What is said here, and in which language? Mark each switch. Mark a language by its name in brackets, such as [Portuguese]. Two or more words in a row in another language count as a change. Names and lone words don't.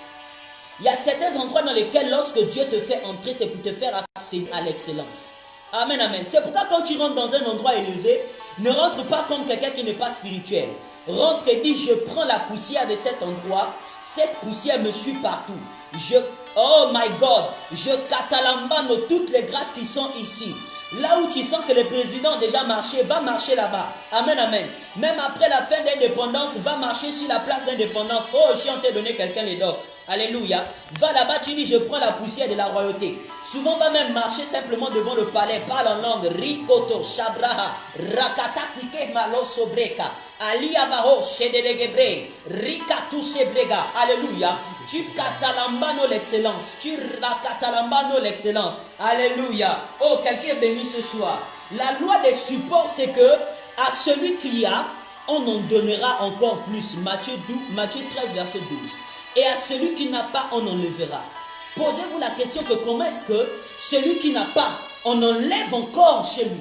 [French] Il y a certains endroits dans lesquels lorsque Dieu te fait entrer, c'est pour te faire accéder à l'excellence. Amen, amen. C'est pourquoi quand tu rentres dans un endroit élevé, ne rentre pas comme quelqu'un qui n'est pas spirituel. Rentre et dis, je prends la poussière de cet endroit. Cette poussière me suit partout. [English] Oh my God, [French] je catalambano toutes les grâces qui sont ici. Là où tu sens que le président a déjà marché, va marcher là-bas. Amen, amen. Même après la fin de l'indépendance, va marcher sur la place d'indépendance. Oh, je suis en train de donner quelqu'un les docs. Alléluia. Va là-bas, tu dis, je prends la poussière de la royauté. Souvent, va même marcher simplement devant le palais. Parle en langue. Rikoto, Shabraha, Rakata, Kike, Malo, Sobreka, Aliavaho, Shedelegebre, Rikatu, Sebrega. Alléluia. Tu catalambano l'excellence. Tu rakatalambano l'excellence. Alléluia. Oh, quelqu'un est béni ce soir. La loi des supports, c'est que à celui qui a, on en donnera encore plus. Matthieu 13, verset 12. Et à celui qui n'a pas, on enlèvera. Posez-vous la question que comment est-ce que celui qui n'a pas, on enlève encore chez lui?